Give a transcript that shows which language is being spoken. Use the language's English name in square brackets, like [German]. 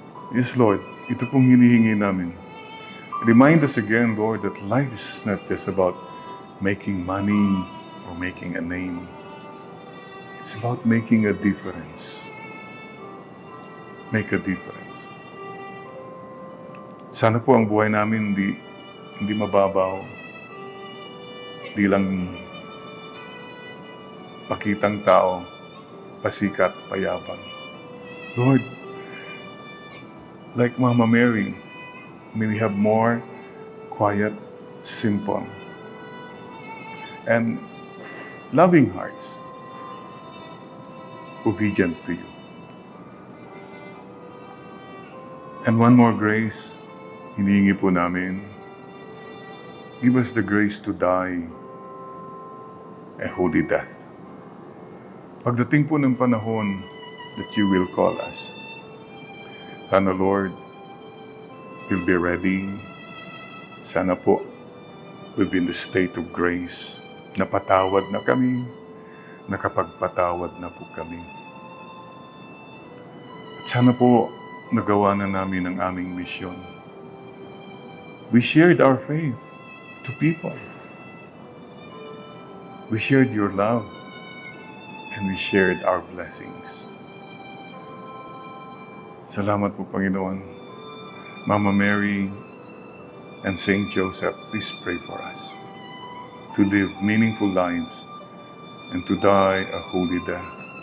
[English] Yes, Lord, [Filipino] ito pong hinihingi namin. [English] Remind us again, Lord, that life is not just about making money or making a name. It's about making a difference. Make a difference. [Filipino] Sana po ang buhay namin hindi mababaw, di lang pakitang tao, pasikat, payabang. [English] Lord, like Mama Mary, may we have more quiet, simple, and loving hearts, obedient to you. And one more grace, [Filipino] hinihingi po namin, [English] give us the grace to die a holy death. [Filipino] Pagdating po ng panahon [English] that you will call us, sana Lord, we'll be ready. [Filipino] Sana po, [English] we'll be in the state of grace. [Filipino] Napatawad na kami, nakapagpatawad na po kami. At sana po, nagawa na namin ang aming misyon. [English] We shared our faith to people. We shared your love, and we shared our blessings. [Filipino] Salamat po, Panginoon. [English] Mama Mary and Saint Joseph, please pray for us to live meaningful lives and to die a holy death.